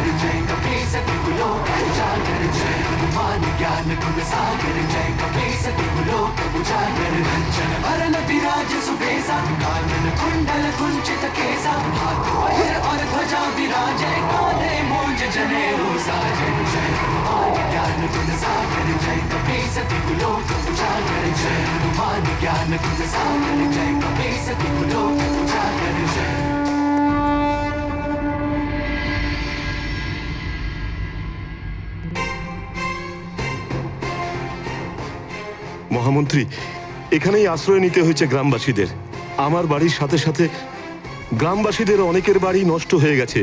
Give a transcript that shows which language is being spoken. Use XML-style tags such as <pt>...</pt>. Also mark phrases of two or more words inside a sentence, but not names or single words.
<awa>जय कपी सती लोक उजागर जय हनुमान ज्ञान गुण सागर जय कपी सती लोक उजागर कंचन वरण विराज सुबेसा कानन कुंडल कुंचित केसा हाथ वज्र और ध्वजा विराजे कांधे मूंज जनेऊ साजे जय हनुमान ज्ञान गुण सागर जय कपी सती लोक उजागर जय हनुमान ज्ञान गुण सागर जय कपी सती लोक उजागर जय।</awa> <bn>মহামন্ত্রী, এখানেই আশ্রয় নিতে হয়েছে গ্রামবাসীদের। আমার বাড়ির সাথে সাথে গ্রামবাসীদের অনেকের বাড়ি নষ্ট হয়ে গেছে।</bn>